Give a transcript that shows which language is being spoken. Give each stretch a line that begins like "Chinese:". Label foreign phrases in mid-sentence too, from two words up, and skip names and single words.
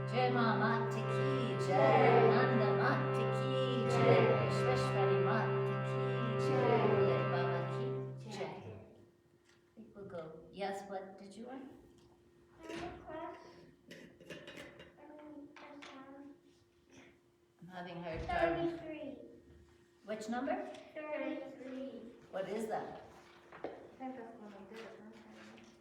Hindi: शेमा माता की जय, नंदा माता की जय, विश्वेश्वरी माता की जय, बोले बाबा की जय.
English: People go, yes, what did you want? I'm having a hard time. 33. Which number? 33. What is that? I think that's when we did it one time.